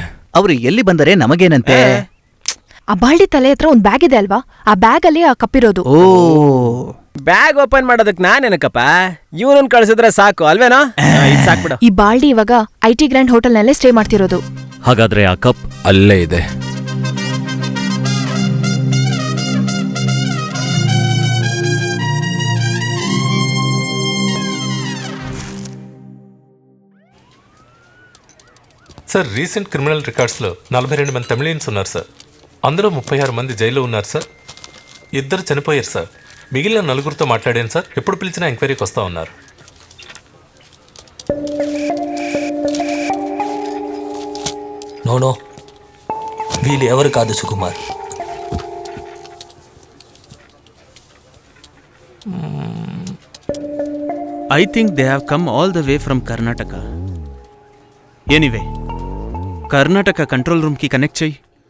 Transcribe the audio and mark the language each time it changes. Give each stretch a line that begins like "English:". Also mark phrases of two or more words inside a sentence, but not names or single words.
Kannada: ಅವರು ಎಲ್ಲಿ ಬಂದರೆ ನಮಗೇನಂತೆ? ಆ ಬಾಳ್ಡಿ ತಲೆ ಹತ್ರ ಒಂದ್ ಬ್ಯಾಗ್ ಇದೆ ಅಲ್ವಾ, ಆ ಬ್ಯಾಗ್ ಅಲ್ಲಿ ಆ ಕಪ್ಪಿರೋದು. ಓ, ಬ್ಯಾಗ್ ಓಪನ್ ಮಾಡೋದಕ್ಕೆ ನಾನೇನಕ್ಕಪ್ಪ, ಇವನನ್ನ ಕಳ್ಸಿದ್ರೆ ಸಾಕು ಅಲ್ವೇನೋ? ಇದು ಸಾಕ್ಬಿಡು. ಈ ಬಾಳ್ಡಿ ಇವಾಗ IT ಗ್ರ್ಯಾಂಡ್ ಹೋಟೆಲ್ ನಲ್ಲೇ ಸ್ಟೇ ಮಾಡ್ತಿರೋದು. ಹಾಗಾದ್ರೆ ಆ ಕಪ್ ಅಲ್ಲೇ ಇದೆ.
Telugu: సార్ రీసెంట్ క్రిమినల్ రికార్డ్స్లో 42 మంది తమిళియన్స్ ఉన్నారు సార్. అందులో 36 మంది జైల్లో ఉన్నారు సార్. 2 చనిపోయారు సార్. మిగిలిన 4తో మాట్లాడాను సార్. ఎప్పుడు పిలిచినా ఎంక్వైరీకి వస్తూ ఉన్నారు. నో వీళ్ళు ఎవరు కాదు సుకుమార్.
English: I think they have come all the way from Karnataka. Anyway,
Telugu: కర్ణాటక కంట్రోల్ రూమ్కి కనెక్ట్ చెయ్యి.